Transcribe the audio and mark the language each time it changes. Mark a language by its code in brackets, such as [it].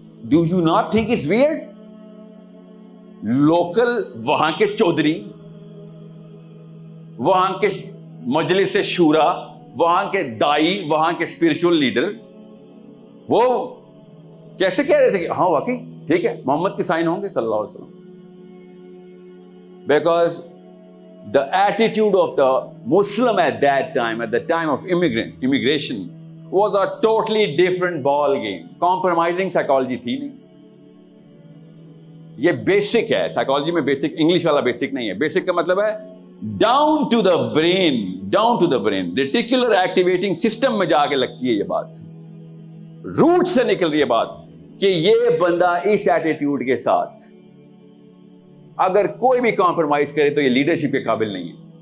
[en] Do you not think it's weird? [ur] Local وہاں کے چودھری، وہاں کے مجلس شورا، وہاں کے دائی، وہاں کے اسپرچل لیڈر، وہ کیسے کہہ رہے تھے کہ ہاں واقعی ٹھیک ہے محمد کے سائن ہوں گے صلی اللہ علیہ وسلم. [en] Because the attitude of the Muslim at that time, at the time of immigration, was a totally different ball game. Compromising psychology [ur] تھی نہیں. یہ بیسک ہے سائیکالوجی میں، بیسک انگلش والا بیسک نہیں ہے. بیسک کا مطلب ہے [en] down to the brain reticular activating system [ur] میں جا کے لگتی ہے یہ بات، روٹ سے نکل رہی ہے بات کہ یہ بندہ اس ایٹیٹیوڈ کے ساتھ اگر کوئی بھی کمپرومائز کرے تو یہ لیڈرشپ کے قابل نہیں ہے.